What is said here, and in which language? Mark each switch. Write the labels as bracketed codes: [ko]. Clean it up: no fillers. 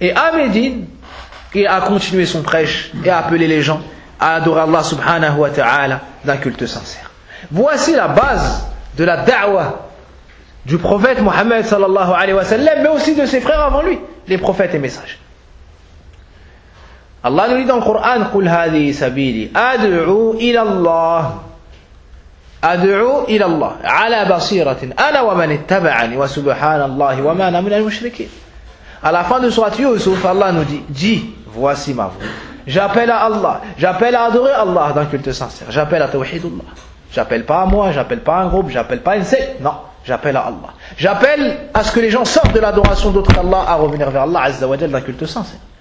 [fr] Et à Médine, il a continué son prêche et a appelé les gens à adorer Allah subhanahu wa ta'ala d'un culte sincère. Voici la base de la da'wa du prophète Mohammed sallallahu alayhi wa sallam, mais aussi de ses frères avant lui, les prophètes et messagers. Allah nous dit dans le Coran, [ar] « Qul hadhi sabili, ad'u ila Allah » أدعو إلى الله على بصيرة أنا ومن اتبعني وسبحان الله وما أنا من المشركين. [fr] À la fin de sourate Yusuf, Allah nous dit, dis, voici ma voix. J'appelle à Allah, j'appelle à adorer Allah dans le culte sincère. J'appelle à Tawhidullah. J'appelle pas à moi, j'appelle pas à un groupe, j'appelle pas à une secte. Non, j'appelle à Allah. J'appelle à ce que les gens sortent de l'adoration d'autre Allah à revenir vers Allah Azza wa Jalla dans le culte sincère.